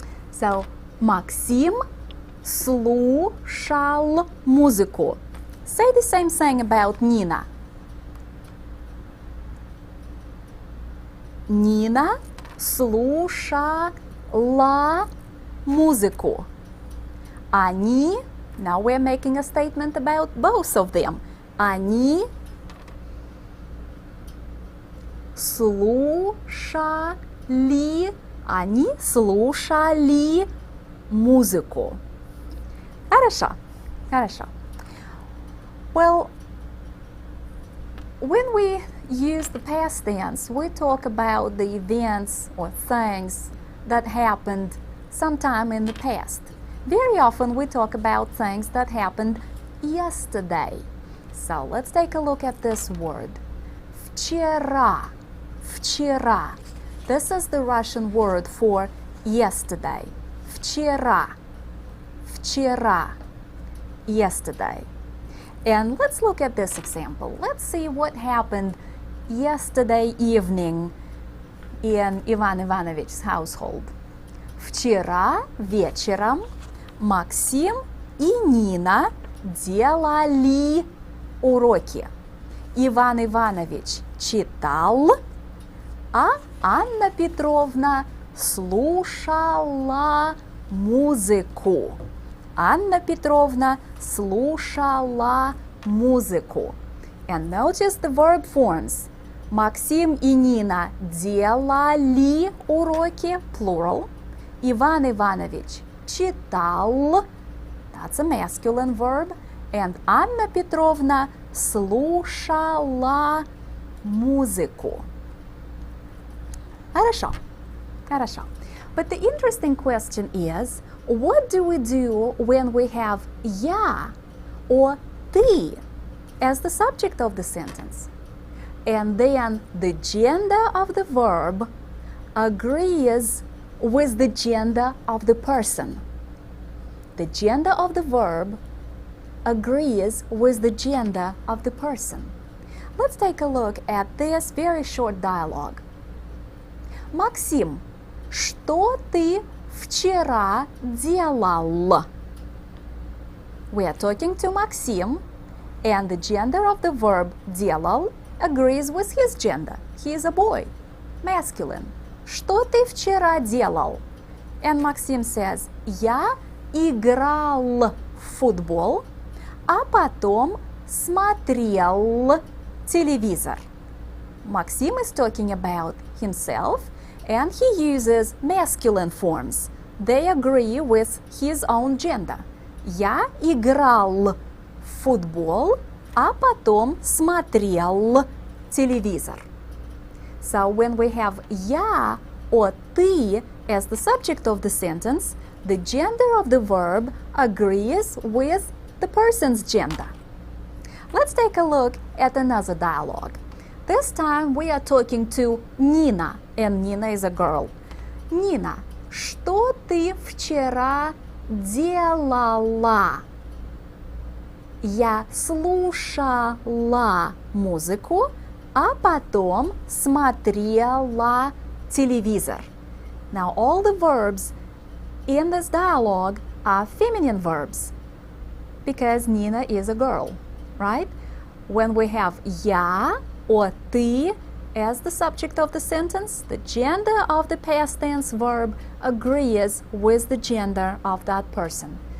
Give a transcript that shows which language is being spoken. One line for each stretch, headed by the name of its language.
English: So,
Russian: Максим слушал музыку.
English: Say the same thing about Nina.
Russian: Nina слушала музыку.
English: Они, now we're making a statement about both of them.
Russian: Они слушали музыку. Хорошо, хорошо.
English: Well, when we use the past tense, we talk about the events or things that happened sometime in the past. Very often we talk about things that happened yesterday. So let's take a look at this word.
Russian: Вчера. Вчера.
English: This is the Russian word for yesterday.
Russian: Вчера. Вчера. Yesterday.
English: And let's look at this example. Let's see what happened yesterday evening in Ivan Ivanovич's household.
Russian: Вчера вечером Максим и Нина делали уроки. Иван Иванович читал, а Анна Петровна слушала музыку. Анна Петровна слушала музыку.
English: And notice the verb forms.
Russian: Максим и Нина делали уроки,
English: plural. Иван Иванович читал, that's a masculine verb. And
Russian: Анна Петровна слушала музыку. Хорошо, хорошо.
English: But the interesting question is, what do we do when we have я or ты as the subject of the sentence? And then the gender of the verb agrees with the gender of the person. The gender of the verb agrees with the gender of the person. Let's take a look at this very short dialogue.
Russian: Максим, что ты вчера делал?
English: We are talking to Maxim, and the gender of the verb делал agrees with his gender. He is a boy, masculine.
Russian: Что ты вчера делал?
English: And Maxim says,
Russian: я играл в футбол, а потом смотрел телевизор.
English: Maxim is talking about himself, and he uses masculine forms. They agree with his own gender.
Russian: Я играл в футбол, а потом смотрел телевизор.
English: So when we have я or ты as the subject of the sentence, the gender of the verb agrees with the person's gender. Let's take a look at another dialogue. This time we are talking to Nina, and Nina is a girl.
Russian: Nina, что ты вчера делала? Я слушала музыку, а потом смотрела телевизор.
English: Now all the verbs in this dialogue are feminine verbs because Nina is a girl, right? When we have я or ты as the subject of the sentence, the gender of the past tense verb agrees with the gender of that person.